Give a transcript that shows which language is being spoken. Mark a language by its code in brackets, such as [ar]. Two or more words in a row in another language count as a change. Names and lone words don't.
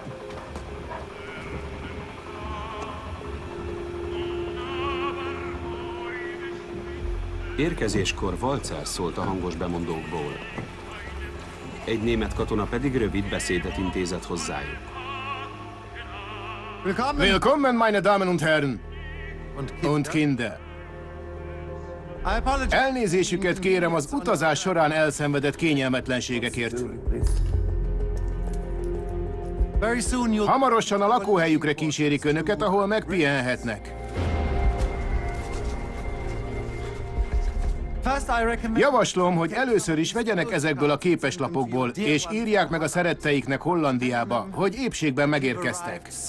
[hu] Érkezéskor valcár szólt a hangos bemondókból. Egy német katona pedig rövid beszédet intézett hozzájuk. [de] Willkommen, meine Damen und Herren und Kinder! [hu] Elnézésüket kérem az utazás során elszenvedett kényelmetlenségekért. Hamarosan a lakóhelyükre kísérik önöket, ahol megpihenhetnek. Javaslom, hogy először is vegyenek ezekből a képeslapokból, és írják meg a szeretteiknek Hollandiába, hogy épségben megérkeztek.